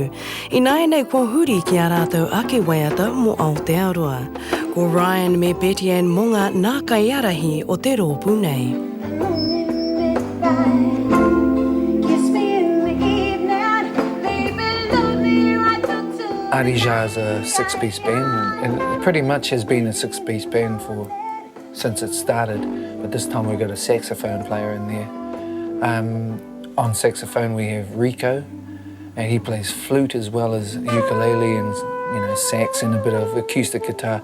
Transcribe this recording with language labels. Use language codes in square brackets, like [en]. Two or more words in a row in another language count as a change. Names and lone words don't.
[mi] I nai nei kua huri ki a rātou ake waiata mo Aotearoa. Ko Ryan me Betty Ann Monga nā kaiarahi o te rōpu nei. [en] Ardijah is a six-piece band, and it pretty much has been a six-piece band since it started, but this time we've got a saxophone player in there. On saxophone we have Rico, and he plays flute as well as ukulele and sax and a bit of acoustic guitar.